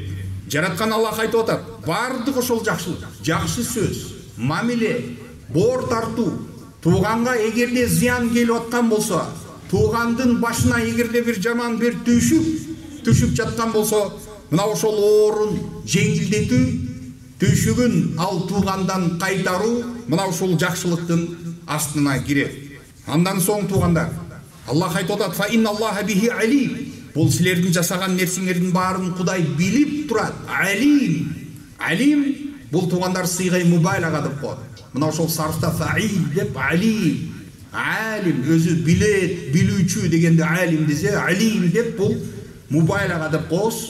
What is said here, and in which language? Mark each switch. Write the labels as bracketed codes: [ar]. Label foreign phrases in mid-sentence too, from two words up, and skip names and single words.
[ky] Жараткан Аллах айтып атат: бардык ошол жакшылык, жакшы сөз, мамиле, боор тартуу, тууганга эгерде зыян келип аткан болсо, туугандын башына эгерде бир жаман бир түшүп жаткан болсо, мына ошол оорун жеңилдетүү, түйшүгүн ал туугандан кайтаруу, мына ушул жакшылыктын астына кирет. Андан соң туугандар, Аллах айтып атат: [ar] "فإن الله به عليم". [ky] Бул силердин жасаган нерсеңердин баарын Кудай билип турат. Алим. Алим бул туугандар [ar] صيغة مبالغة [ky] деп коет. Мына ошол сарфта фаил деп алим. Алим өзү билет, билүүчү дегенде алим десе, алим деп бул мубайлага деп коебуз.